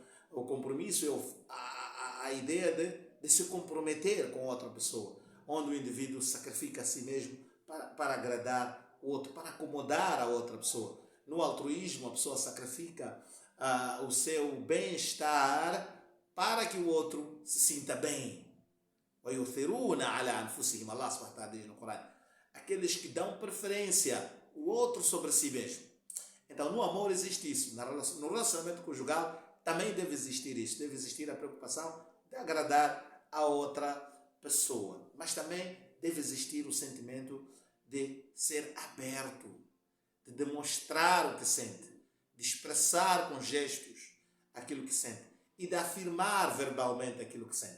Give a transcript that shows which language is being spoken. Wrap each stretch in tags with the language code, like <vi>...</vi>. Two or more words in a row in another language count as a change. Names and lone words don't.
<pt>O compromisso é a ideia de se comprometer com outra pessoa, onde o indivíduo sacrifica a si mesmo para agradar o outro, para acomodar a outra pessoa. No altruísmo, a pessoa sacrifica o seu bem-estar para que o outro se sinta bem.</pt> <ar>الله سبحانه وتعالى</ar> <pt>diz no Corão, aqueles que dão preferência o outro sobre si mesmo. Então, no amor existe isso. No relacionamento conjugal também deve existir isso. Deve existir a preocupação de agradar a outra pessoa. Mas também deve existir o sentimento de ser aberto, de demonstrar o que sente, de expressar com gestos aquilo que sente e de afirmar verbalmente aquilo que sente.</pt>